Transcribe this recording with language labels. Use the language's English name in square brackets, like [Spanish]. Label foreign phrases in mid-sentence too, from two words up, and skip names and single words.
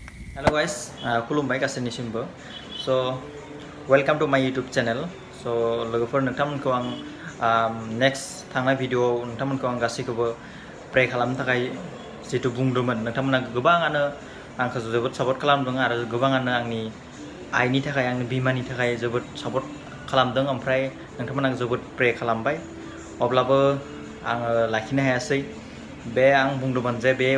[English] Hello guys, [Bodo] खुलुमबाय गासैनिसिमबो [English] so welcome to my YouTube channel [Bodo] so लोगोफोर नोंथांमोनखौ आं next थांनाय भिडिअआव नोंथांमोनखौ आं गासैखौबो प्रे खालामनो थाखाय जितु बुंदोंमोन नोंथांमोना गोबाङानो आंखौ जोबोद सापर्ट खालामदों आरो गोबाङानो आंनि आइनि थाखाय आंनि बिमानि थाखाय जोबोद सापर्ट खालामदों ओमफ्राय नोंथांमोना जोबोद प्रे खालामबाय अब्लाबो आङो लाखिनो हायासै बे आं बुंदोंमोन जे बे